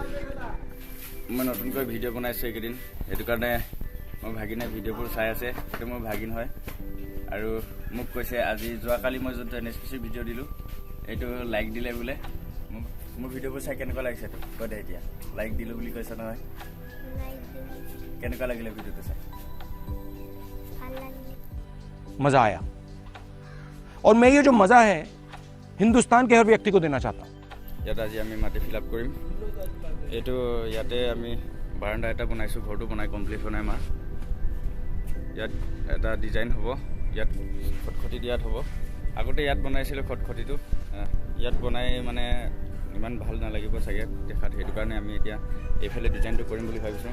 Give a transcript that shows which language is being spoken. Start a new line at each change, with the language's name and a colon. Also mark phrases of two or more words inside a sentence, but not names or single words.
Assamese: মই নতুনকৈ ভিডিঅ' বনাইছোঁ এইকেইদিন, সেইটো কাৰণে মোৰ ভাগিনে ভিডিঅ'বোৰ চাই আছে। সেইটো মোৰ ভাগিন হয় আৰু মোক কৈছে আজি যোৱাকালি মই যোনটো NSPC ভিডিঅ' দিলোঁ এইটো লাইক দিলে বোলে। মোৰ ভিডিঅ'বোৰ চাই কেনেকুৱা লাগিছে তো কৈ দে এতিয়া। লাইক দিলোঁ বুলি কৈছে নহয়, কেনেকুৱা লাগিলে ভিডিঅ'টো চাই?
Hindi: मजा आया और मैं ये जो मजा है हिंदुस्तान के हर व्यक्ति को देना चाहता हूँ।
Assamese: ইয়াত আজি আমি মাটি
English: fill up
Assamese: কৰিম। এইটো ইয়াতে আমি বাৰাণ্ডা এটা বনাইছোঁ, ঘৰটো বনাই কমপ্লিট হোৱা নাই আমাৰ। ইয়াত এটা ডিজাইন হ'ব, ইয়াত খটখটি দিয়াত হ'ব। আগতে ইয়াত বনাইছিলোঁ খটখটিটো, ইয়াত বনাই মানে ইমান ভাল নালাগিব চাগে দেখাত, সেইটো কাৰণে আমি এতিয়া এইফালে ডিজাইনটো কৰিম বুলি ভাবিছোঁ।